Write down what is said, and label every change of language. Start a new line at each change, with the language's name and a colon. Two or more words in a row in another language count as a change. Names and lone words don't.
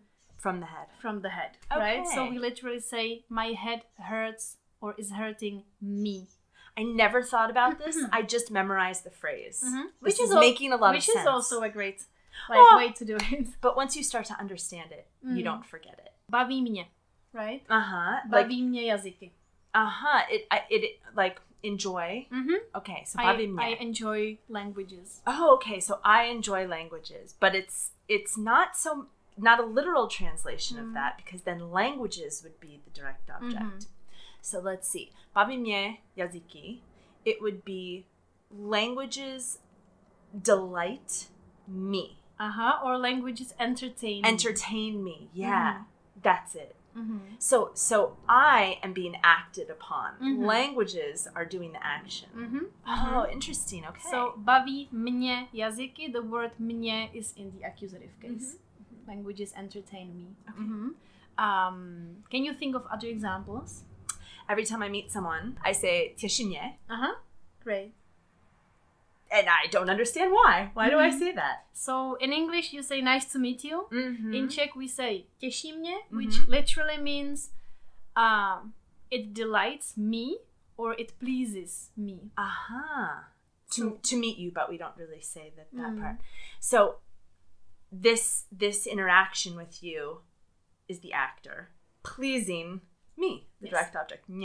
English: from the head. Okay. Right? So we literally say, my head hurts or is hurting me. I never thought about this. I just memorized the phrase. Which is making a lot of sense. Which is also a great way to do it. But once you start to understand it, you don't forget it.
Czech: Baví mě, right? Baví mě jazyky.
English: It like enjoy. Okay, so
Czech: baví mě.
English: I enjoy languages. Oh, okay. So I enjoy languages, but it's not a literal translation of that, because then languages would be the direct object. So let's see.
Czech: Baví mě jazyky.
English: It would be languages delight me. Or languages entertain me. Entertain me. Yeah. That's it. So I am being acted upon. Languages are doing the action. Oh, interesting. Okay.
Czech: So baví mě jazyky,
English: the word mě is in the accusative case. Languages entertain me. Okay. Can you think of other examples? Every time I meet someone, I say
Czech: těší mě.
English: Great. And I don't understand why. Why do I say that? So in English, you say nice to meet you. In Czech, we say
Czech: těší mě,
English: which literally means it delights me or it pleases me. To meet you, but we don't really say that part. So this interaction with you is the actor pleasing me, the direct object, mě.